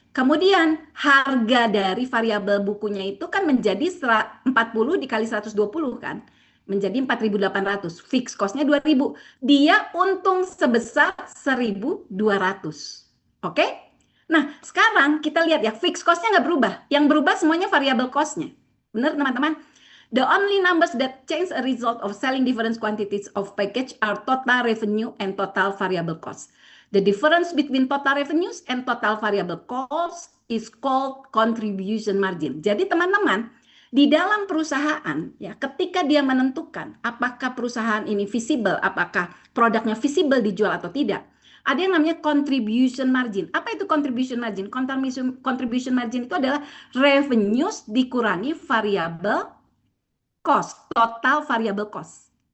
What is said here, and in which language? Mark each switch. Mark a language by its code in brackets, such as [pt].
[id] Kemudian harga dari variabel bukunya itu kan menjadi 40 dikali 120 kan? Menjadi 4.800. Fix cost-nya 2.000. Dia untung sebesar 1.200. Oke? Nah, sekarang kita lihat ya, fixed cost-nya nggak berubah. Yang berubah semuanya variable cost-nya. Benar, teman-teman? [en] The only numbers that change a result of selling different quantities of package are total revenue and total variable cost. The difference between total revenues and total variable cost is called contribution margin. [id] Jadi, teman-teman, di dalam perusahaan, ya, ketika dia menentukan apakah perusahaan ini visible, apakah produknya visible dijual atau tidak, ada yang namanya contribution margin. Apa itu contribution margin? Contribution margin itu adalah revenues dikurangi variable cost, total variable cost.